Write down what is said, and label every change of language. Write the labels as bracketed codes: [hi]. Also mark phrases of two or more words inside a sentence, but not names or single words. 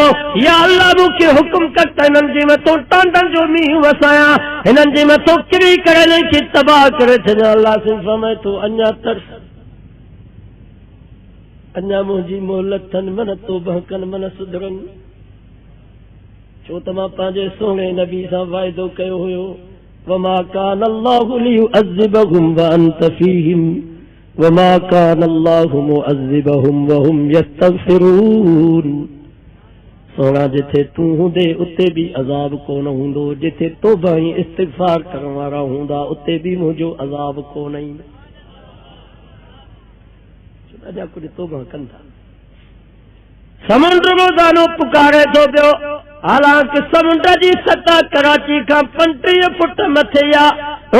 [sd] या अल्लाह मूंखे हुकुम कर त हिननि जे मथां टांडनि जो मींहुं वसायां, हिननि जे मथां किरी करे हिननि खे तबाह करे छॾियां। अल्लाह से फरमाए थो अञा तरस, अञा मुंहिंजी मोहलत अथनि मन तौबा कनि मन सुधरनि। छो त मां पंहिंजे सोणे नबी सां वाइदो कयो हुयो [ar] وما كان الله ليعذبهم وأنت فيهم وما كان الله معذبهم وهم يستغفرون. [sd] सोना जिथे तूं हूंदे उते भी अज़ाब कोन हूंदो, जिथे तौबा ऐं इस्तिग़फ़ार करण वारा हूंदा उते भी मुंहिंजो अज़ाब कोन ईंदो। ॾाढा कुझु तौबा कनि था। समुंड रोज़ानो पुकारे थो पियो, हालांकि समुंड जी सतह कराची खां 35 फुट मथे आहे।